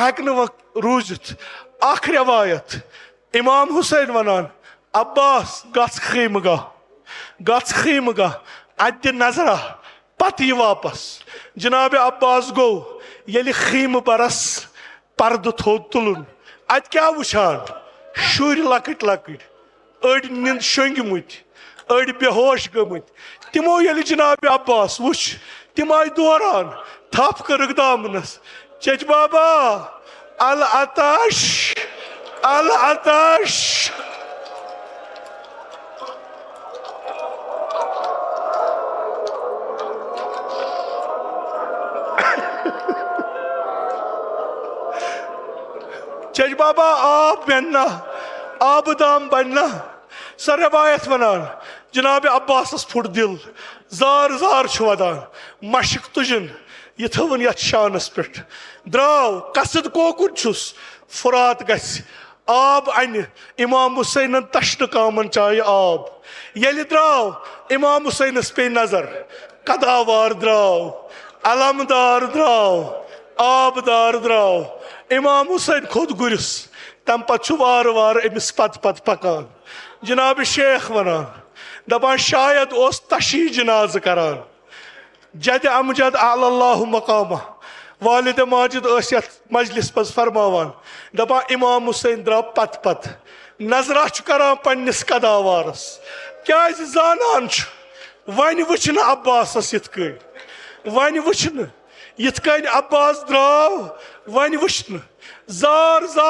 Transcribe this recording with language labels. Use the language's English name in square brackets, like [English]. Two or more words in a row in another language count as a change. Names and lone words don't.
[Kashmiri] ہٮ۪کہٕ نہٕ وۄنۍ روٗزِتھ اکھ رٮ۪وایت امام حسین ونان عباس گژھ خیمہٕ گاہ اتہِ دِ نظرا پتہٕ یہِ واپس جناب عباس گوٚو ییٚلہِ خیمہٕ برس پردٕ تھوٚد تُلُن اتہِ کیٛاہ وٕچھان شُرۍ لۄکٕٹۍ لۄکٕٹۍ أڑۍ شۄنٛگمٕتۍ أڑۍ بے ہوش گٔمٕتۍ تِمو ییٚلہِ جناب عباس وٕچھ تِم آیہِ دوران تھپھ کٔرٕکھ دامنس چچ بابا [Arabic] العطش العطش [Kashmiri] چچ بابا آب بننا آب دام بننا سۄ روایت ونان جناب عباسس پھُٹ دل زار زار چھُ ودان مشق تُجن یہِ تھٲوٕن یتھ شانس پٮ۪ٹھ درٛاو قصد کوکُن چھُس فرات گژھِ آب انہِ امام حسینن تشنہٕ کامن چایہِ آب ییٚلہِ درٛاو امام حسینس پیٚیہِ نظر قداوار درٛاو علمدار درٛاو آبدار درٛاو امام حسین کھوٚت گُرِس تمہِ پتہٕ چھُ وارٕ وارٕ أمِس پتہٕ پکان جناب شیخ ونان دپان شاید اوس تشیح جنازٕ کران جدِ امجد [Arabic] اعلی اللہ مقامہ [Kashmiri] والد ماجد ٲسۍ یتھ مجلس منٛز فرماوان دپان امام حسین درٛاو پتہٕ نظرا چھُ کران پننس قداوارس کیازِ زانان چھُ وۄنۍ وٕچھ نہٕ عباسس یِتھ کٔنۍ وۄنۍ وٕچھ نہٕ یِتھ کٔنۍ عباس درٛاو وۄنۍ وٕچھ نہٕ زار